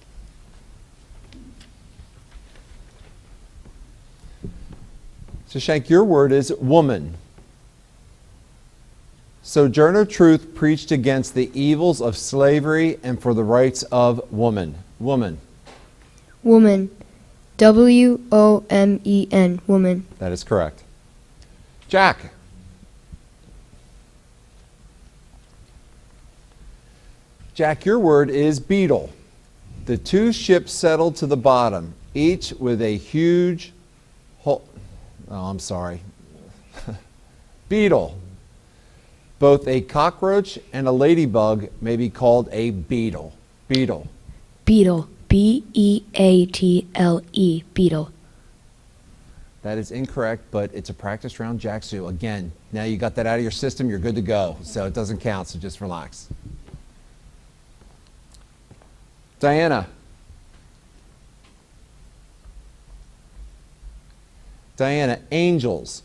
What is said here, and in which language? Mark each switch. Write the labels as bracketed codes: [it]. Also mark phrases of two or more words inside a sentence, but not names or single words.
[en] Shashank, your word is woman. Sojourner Truth preached against the evils of slavery and for the rights of woman. Woman. Woman. W-O-M-E-N. Woman. That is correct. Jack. Jack, your word is beetle. The two ships settled to the bottom, each with a huge hole. Oh, I'm sorry. Beetle. Both a cockroach and a ladybug may be called a beetle. Beetle. Beetle. B-E-A-T-L-E. Beetle. That is incorrect, but it's a practice round, Jack. So again, now you got that out of your system, you're good to go. So it doesn't count, so just relax. Diana. Diana, angels.